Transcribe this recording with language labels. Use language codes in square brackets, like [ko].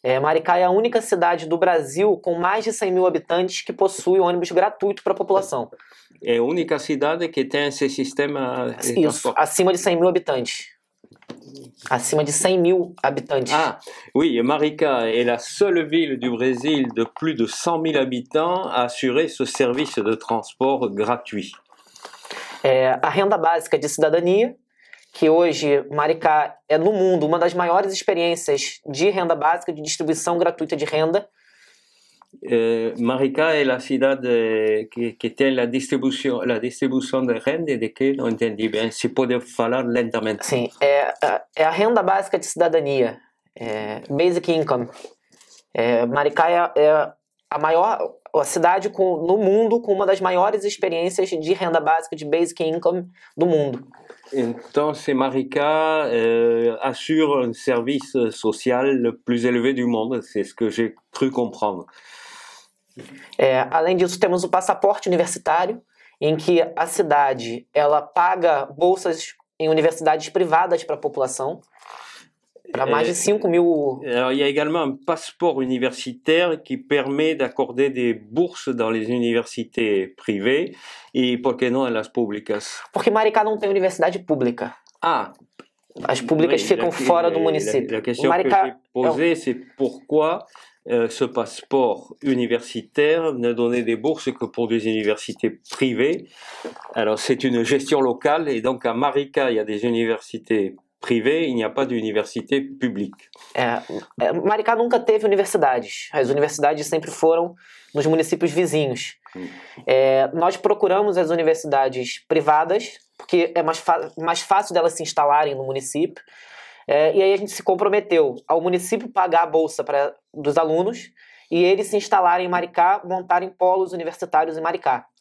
[pt] Maricá é a única cidade do Brasil com mais de 100 mil habitantes que possui ônibus gratuito para a população. É a única cidade que tem esse sistema de transporte. Acima de 100 mil habitantes. Acima de 100 mil habitantes. [fr] Oui, Maricá est la seule ville du Brésil de plus de 100 000 habitants à assurer ce service de transport gratuit. [pt] A renda básica de cidadania, que hoje Maricá é no mundo uma das maiores experiências de renda básica, de distribuição gratuita de renda. Maricá é a cidade que tem a distribuição de renda, de que não entendi bem, se pode falar lentamente. Sim, é a renda básica de cidadania, [en] basic income. [pt] Maricá é a cidade no mundo com uma das maiores experiências de renda básica de [en] basic income [pt] do mundo. [fr] Então, Maricá assure un service social le plus élevé du monde, c'est ce que j'ai cru comprendre. [pt] Além disso, temos o passaporte universitário, em que a cidade ela paga bolsas em universidades privadas para a população, para mais de 5 mil... [fr] Alors, il y a également un passeport universitaire qui permet d'accorder des bourses dans les universités privées et, [pt] por que não, nas públicas? Porque Maricá não tem universidade pública. As públicas ficam fora do município. [fr] La question que j'ai posée, c'est pourquoi ce passeport universitaire ne donnait des bourses que pour des universités privées. Alors, c'est une gestion locale et donc à Maricá, il y a des universités privées, il n'y a pas d'université publique. [pt] Maricá nunca teve universidades. As universidades sempre foram nos municípios vizinhos. Nós procuramos as universidades privadas, porque é mais fácil delas se instalarem no município. E aí a gente se comprometeu ao município pagar a bolsa dos alunos e eles se instalarem em Maricá, montarem polos universitários em Maricá.